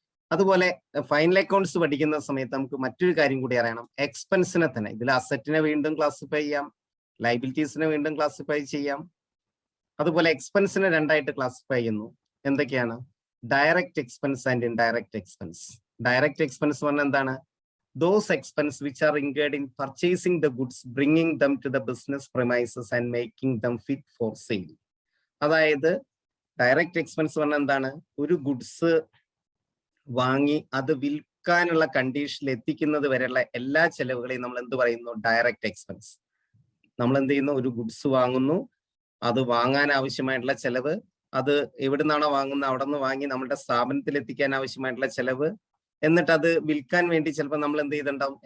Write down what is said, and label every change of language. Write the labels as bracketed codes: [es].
[ml] അതുപോലെ final accounts പഠിക്കുന്ന സമയത്ത് നമുക്ക് മറ്റൊരു കാര്യം കൂടി അറിയണം. എക്സ്പെൻസിനെ തന്നെ ഇതിൽ അസറ്റിനെ വീണ്ടും ക്ലാസിഫൈ ചെയ്യാം, ലയബിലിറ്റീസിനെ വീണ്ടും ക്ലാസിഫൈ ചെയ്യാം. അതുപോലെ എക്സ്പെൻസിനെ 2ആയിട്ട് ക്ലാസിഫൈ ചെയ്യുന്നു. എന്തൊക്കെയാണ്? Direct expense and indirect expense. Direct expense പറഞ്ഞാൽ എന്താണ്? [en] Those expenses which are incurred in purchasing the goods, bringing them to the business premises and making them fit for sale. [ml] അതായത് direct expense പറഞ്ഞാൽ എന്താണ്? ഒരു goods വാങ്ങി അത് വിൽക്കാനുള്ള കണ്ടീഷനിൽ എത്തിക്കുന്നത് വരെയുള്ള എല്ലാ ചെലവുകളെയും നമ്മൾ എന്ത് പറയുന്നു? Direct expense. നമ്മൾ എന്ത് ചെയ്യുന്നു? ഒരു ഗുഡ്സ് വാങ്ങുന്നു, അത് വാങ്ങാൻ ആവശ്യമായിട്ടുള്ള ചെലവ്, അത് എവിടെ നിന്നാണോ വാങ്ങുന്നത് അവിടെ നിന്ന് വാങ്ങി നമ്മുടെ സ്ഥാപനത്തിൽ എത്തിക്കാൻ ആവശ്യമായിട്ടുള്ള ചെലവ്, എന്നിട്ട് അത് വിൽക്കാൻ വേണ്ടി ചിലപ്പോൾ നമ്മൾ എന്ത് ചെയ്തിട്ടുണ്ടാവും?